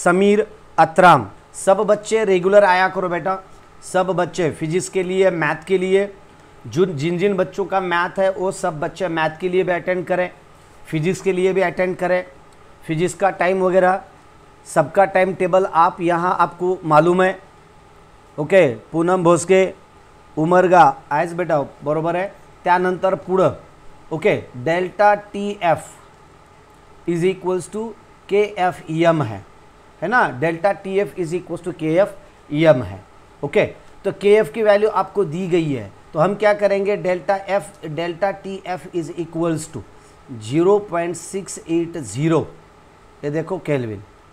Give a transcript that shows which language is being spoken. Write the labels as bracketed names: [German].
[Hindi] समीर अतराम, सब बच्चे रेगुलर आया करो बेटा, सब बच्चे फिजिक्स के लिए, मैथ के लिए, जिन जिन बच्चों का मैथ है वो सब बच्चे मैथ के लिए भी अटेंड करें, फिजिक्स के लिए भी अटेंड करें। फिजिक्स का टाइम वगैरह सबका टाइम टेबल आप यहाँ आपको मालूम है। [Marathi] ओके, पूनम भोसके, उमरगा आयच बेटा बरोबर आहे। त्यानंतर पुढं [Hindi] okay, delta TF is equals to KFM है ना, delta TF is equals to KFM है। ओके, तो KF की वैल्यू आपको दी गई है, तो हम क्या करेंगे, delta TF is equals to 0.680 ये देखो केल्विन।